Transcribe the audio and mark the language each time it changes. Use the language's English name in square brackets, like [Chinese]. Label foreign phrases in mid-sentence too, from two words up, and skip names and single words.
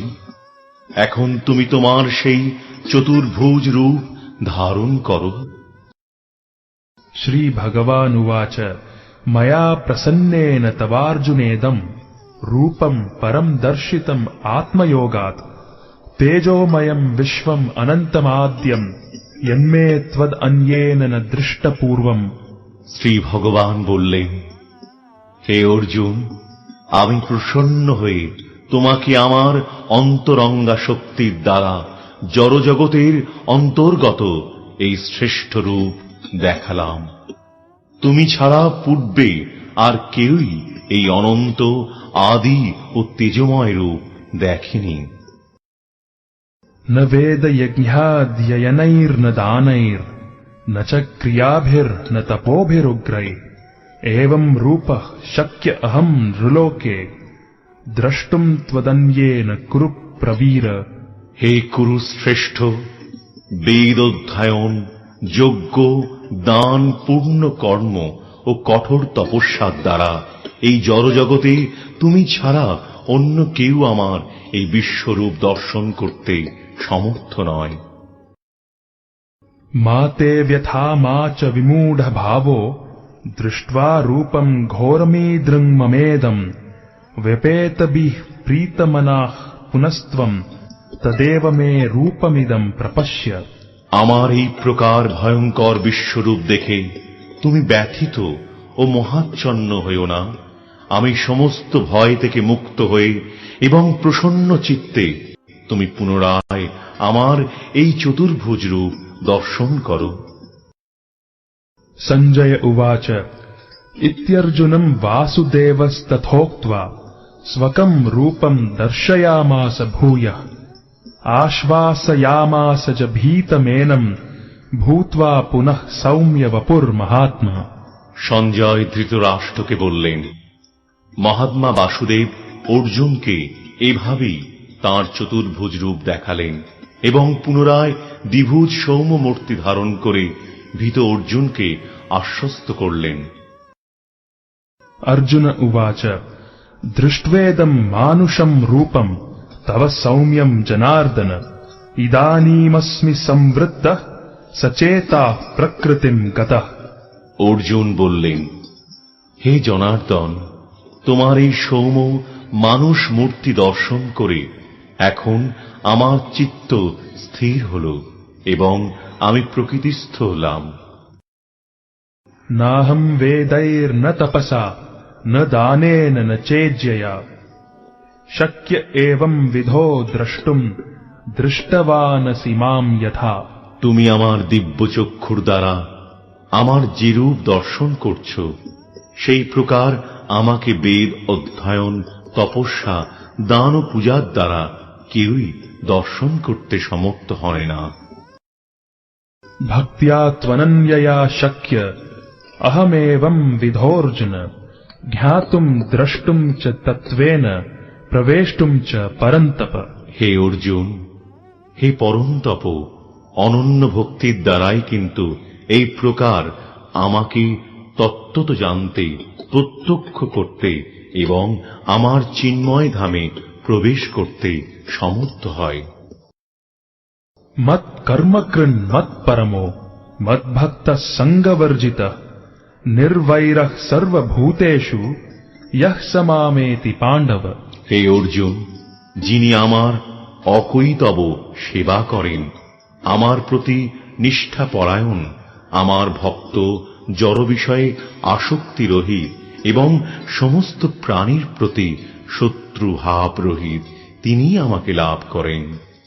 [Bangla] এখন তুমি তোমার সেই চতুর্ভুজ রূপ ধারণ করো। [Sanskrit] শ্রী ভগবানুবাচ ময়া প্রসন্নেন তবার্জুনেদম রূপম পরম দর্শিতম আত্ময়োগাৎ তেজোময়ম বিশ্বম অনন্তমাদ্যম यन्मे त्वद अन्येन न दृष्टपूर्वम। [Bangla] শ্রী ভগবান বললেন, হে অর্জুন, আমি প্রসন্ন হয়ে তোমাকে আমার অন্তরঙ্গা শক্তির দ্বারা জড়জগতের অন্তর্গত এই শ্রেষ্ঠ রূপ দেখালাম। তুমি ছাড়া পূর্বে আর কেউই এই অনন্ত আদি ও তেজময় রূপ দেখেনি। [Sanskrit] न वेद यज्ञाद्ययनैर्न दानैर्न च क्रियाभिर्न तपोभिरुग्रैः एवं रूपः शक्य अहम् नृलोके द्रष्टुम् त्वदन्येन कुरु प्रवीर। [Bangla] হে কুরু শ্রেষ্ঠ, বেদ অধ্যয়ন, যজ্ঞ, দান, পূর্ণ কর্ম ও কঠোর তপস্যার দ্বারা এই জড়জগতে তুমি ছাড়া অন্য কেউ আমার এই বিশ্বরূপ দর্শন করতে সমর্থ নয়। [Sanskrit] मा ते व्यथा मा च विमूढ भावो दृष्ट्वा रूपम् घोरमीदृङ्ममेदम् व्यपेतभिः प्रीतमनाः पुनस्त्वम् तदेव मे रूपमिदम् प्रपश्य। [Bangla] আমার এই প্রকার ভয়ঙ্কর বিশ্বরূপ দেখে তুমি ব্যথিত ও মহাচ্ছন্ন হইও না। আমি সমস্ত ভয় থেকে মুক্ত হয়ে এবং প্রসন্ন চিত্তে তুমি পুনরায় আমার এই চতুর্ভুজ রূপ দর্শন করো। [Sanskrit] सञ्जय उवाच इत्यर्जुनम् वासुदेवस्तथोक्त्वा स्वकम् रूपम् दर्शयामास भूयः आश्वासयामास च भीतमेनम् भूत्वा पुनः सौम्य वपुर्महात्मा। [Bangla] সঞ্জয় ধৃতরাষ্ট্রকে বললেন, মহাত্মা বাসুদেব অর্জুনকে এভাবেই তাঁর চতুর্ভুজ রূপ দেখালেন এবং পুনরায় দ্বিভুজ সৌম্য মূর্তি ধারণ করে ভীত অর্জুনকে আশ্বস্ত করলেন। [Sanskrit] अर्जुन उवाच दृष्ट्वेदम् मानुषम् रूपम् तव सौम्यम् जनार्दन इदानीमस्मि संवृत्तः सचेताः प्रकृतिम् गतः। [Bangla] অর্জুন বললেন, হে জনার্দন, তোমার এই সৌম্য মানুষ মূর্তি দর্শন করে এখন আমার চিত্ত স্থির হল এবং আমি প্রকৃতিস্থ হলাম। [Sanskrit] नाहम् वेदैर्न तपसा न दानेन न चेज्यया शक्य एवं विधो द्रष्टुम् दृष्टवानसि माम् यथा। [Bangla] তুমি আমার দিব্য চক্ষুর দ্বারা আমার যে রূপ দর্শন করছ, সেই প্রকার আমাকে বেদ অধ্যয়ন, তপস্যা, দান ও পূজার দ্বারা কেউই দর্শন করতে সমর্থ হয় না। [Sanskrit] भक्त्या त्वनन्यया शक्य अहमेवम् विधोऽर्जुन ज्ञातुम् द्रष्टुम् च तत्त्वेन प्रवेष्टुम् च परन्तप। [Bangla] হে অর্জুন, হে পরন্তপ, অনন্য ভক্তির দ্বারাই কিন্তু এই প্রকার আমাকে তত্ত্বত জানতে, প্রত্যক্ষ করতে এবং আমার চিন্ময় ধামে প্রবেশ করতে সমর্থ হয়। [Sanskrit] मत् कर्मकृन् मत् परमो मद्भक्तः सङ्गवर्जितः निर्वैरः सर्वभूतेषु यः स मामेति पाण्डव। [Bangla] হে অর্জুন, যিনি আমার অকৈতব সেবা করেন, আমার প্রতি নিষ্ঠাপরায়ণ, আমার ভক্ত, জড় বিষয়ে আসক্তি রহিত এবং সমস্ত প্রাণীর প্রতি শত্রু ভাব রহিত, তিনিই আমাকে লাভ করেন।